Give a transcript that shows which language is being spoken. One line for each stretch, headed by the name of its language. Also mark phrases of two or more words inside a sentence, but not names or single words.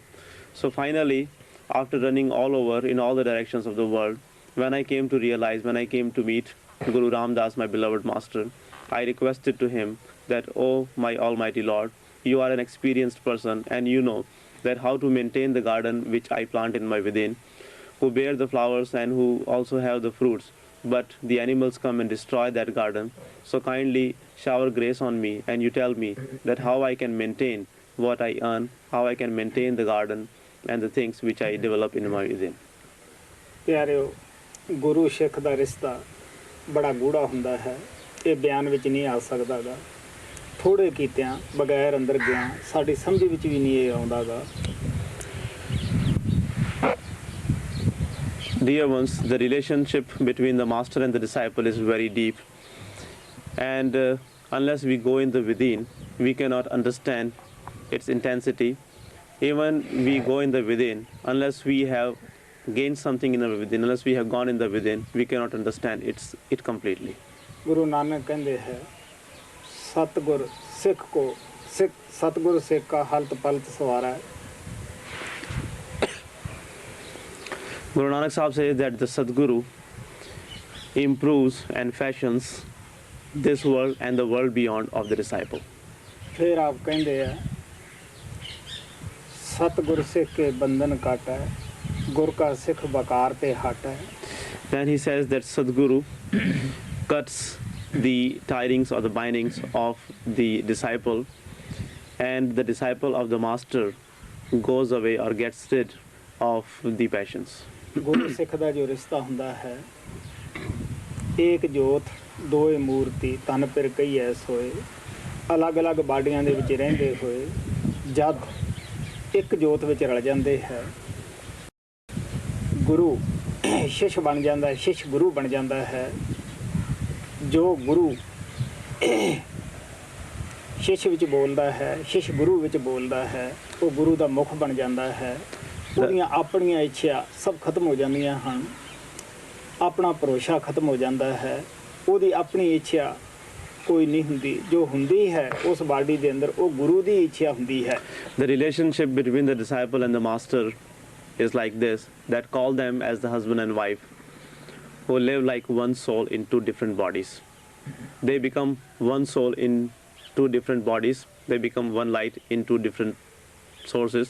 English: So finally, after running all over in all the directions of the world, when I came to realize, when I came to meet Guru Ramdas, my beloved master, I requested to him that, oh my Almighty Lord, you are an experienced person and you know that how to maintain the garden which I plant in my within, who bear the flowers and who also have the fruits, but the animals come and destroy that garden. So kindly shower grace on me and you tell me that how I can maintain what I earn, how I can maintain the garden and the things which I develop in my within.
Punjabi: ਪਿਆਰਿਓ, ਗੁਰੂ ਸਿੱਖ ਦਾ ਰਿਸ਼ਤਾ ਬੜਾ ਗੂੜਾ ਹੁੰਦਾ ਹੈ। ਇਹ ਬਿਆਨ ਵਿੱਚ ਨਹੀਂ ਆ ਸਕਦਾ ਗਾ। ਥੋੜ੍ਹੇ ਕੀਤਿਆਂ ਬਗੈਰ ਅੰਦਰ ਗਿਆ ਸਾਡੀ ਸਮਝ ਵਿੱਚ ਵੀ ਨਹੀਂ ਇਹ ਆਉਂਦਾ ਗਾ।
English: Dear ones, the relationship between the master and the disciple is very deep, and unless we go in the within, we cannot understand its intensity. Even we go in the within, unless we have gained something in the within, unless we have gone in the within, we cannot understand it completely.
Punjabi: ਗੁਰੂ ਨਾਨਕ ਕਹਿੰਦੇ ਹੈ, ਸਤਿਗੁਰ ਸਿੱਖ ਕੋ ਸਤਿਗੁਰ ਸਿੱਖ ਕਾ ਹਲਤ ਪਲਤ ਸਵਾਰਾ।
English: Guru Nanak Sahib says that the Sadguru improves and fashions this world and the world beyond of the disciple.
Hindi: फिर आप कहते हैं सतगुर सिख के बंधन काटा है, गुर का सिख बकार पे हटा है.
English: Then he says that Sadguru cuts the tidings or the bindings of the disciple, and the disciple of the master goes away or gets rid of the passions.
Hindi: गुरु सिख का जो रिश्ता हुंदा है,
Punjabi: एक जोत ਦੋਏ ਮੂਰਤੀ ਤਨ ਪਿਰ ਕਈ ਐਸ ਹੋਏ, ਅਲੱਗ-ਅਲੱਗ ਬਾਡੀਆਂ ਦੇ ਵਿੱਚ ਰਹਿੰਦੇ ਹੋਏ ਜਦ ਇੱਕ ਜੋਤ ਵਿੱਚ ਰਲ ਜਾਂਦੇ ਹੈ, ਗੁਰੂ ਸ਼ਿਸ਼ ਬਣ ਜਾਂਦਾ ਹੈ, ਸ਼ਿਸ਼ ਗੁਰੂ ਬਣ ਜਾਂਦਾ ਹੈ। ਜੋ ਗੁਰੂ ਸ਼ਿਸ਼ ਵਿੱਚ ਬੋਲਦਾ ਹੈ, ਸ਼ਿਸ਼ ਗੁਰੂ ਵਿੱਚ ਬੋਲਦਾ ਹੈ, ਉਹ ਗੁਰੂ ਦਾ ਮੁਖ ਬਣ ਜਾਂਦਾ ਹੈ। ਉਹਦੀਆਂ ਆਪਣੀਆਂ ਇੱਛਾ ਸਭ ਖਤਮ ਹੋ ਜਾਂਦੀਆਂ ਹਨ, ਆਪਣਾ ਭਰੋਸਾ ਖਤਮ ਹੋ ਜਾਂਦਾ ਹੈ, ਉਹਦੀ ਆਪਣੀ ਇੱਛਾ ਕੋਈ ਨਹੀਂ ਹੁੰਦੀ। ਜੋ ਹੁੰਦੀ ਹੈ ਉਸ ਬਾਡੀ ਦੇ ਅੰਦਰ ਉਹ ਗੁਰੂ ਦੀ ਇੱਛਾ ਹੁੰਦੀ ਹੈ।
English: The relationship between the disciple and the master is like this, that call them as the husband and wife who live like one soul in two different bodies. They become one soul in two different bodies. They become one light in two different sources.